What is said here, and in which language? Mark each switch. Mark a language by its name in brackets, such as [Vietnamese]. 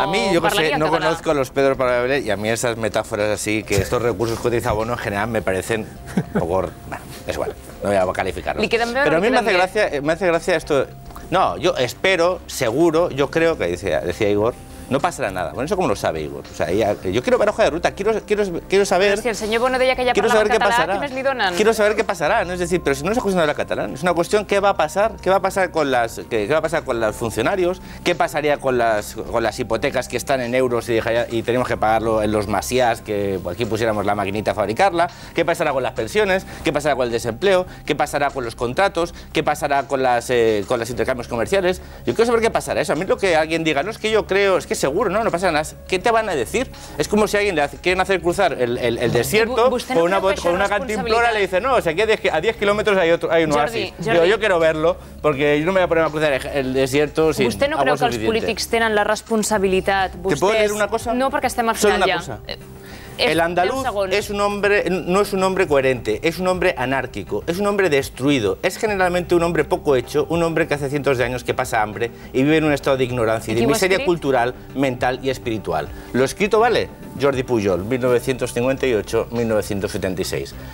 [Spanish] A mí, yo que sé, no conozco a los Pedro, Pablo y Abel, y a mí esas metáforas así, que estos recursos que utiliza Bono en general me parecen un poco... Bueno, es igual, no voy a calificarlos. Pero a mí me hace gracia esto... No, yo espero, seguro, yo creo que decía Igor, no pasará nada. Bueno, eso como lo sabe Igor. O sea, yo quiero ver hoja de ruta, quiero saber... [Catalan] Però si el senyor Bono deia que ja parlava en català, què més li donen? [Spanish] Quiero saber qué pasará, ¿no? Es decir, pero si no es una cuestión de hablar catalán, es una cuestión qué va a pasar, qué va a pasar con los funcionarios, qué pasaría con las hipotecas que están en euros y tenemos que pagarlo en los masías, que aquí pusiéramos la maquinita a fabricarla, qué pasará con las pensiones, qué pasará con el desempleo, qué pasará con los contratos, qué pasará con los intercambios comerciales. Yo quiero saber qué pasará eso. A mí lo que alguien diga, no, es que yo creo, es que seguro, no pasa nada. ¿Qué te van a decir? Es como si a alguien le quieren hacer cruzar el desierto con una cantimplora le dice, no, o sea, aquí a 10 kilómetros hay un oasis. Yo quiero verlo, porque yo no me voy a poner a cruzar el desierto sin agua suficiente. [Catalan] ¿Vostè no creu que els polítics tenen la responsabilitat? [Spanish] ¿Te puedo leer una cosa? [Catalan] No, perquè estem al final ja. [Spanish] El andaluz no es un hombre coherente, es un hombre anárquico, es un hombre destruido, es generalmente un hombre poco hecho, un hombre que hace cientos de años que pasa hambre y vive en un estado de ignorancia y de miseria cultural, mental y espiritual. Lo escrito, ¿vale? Jordi Pujol, 1958-1976.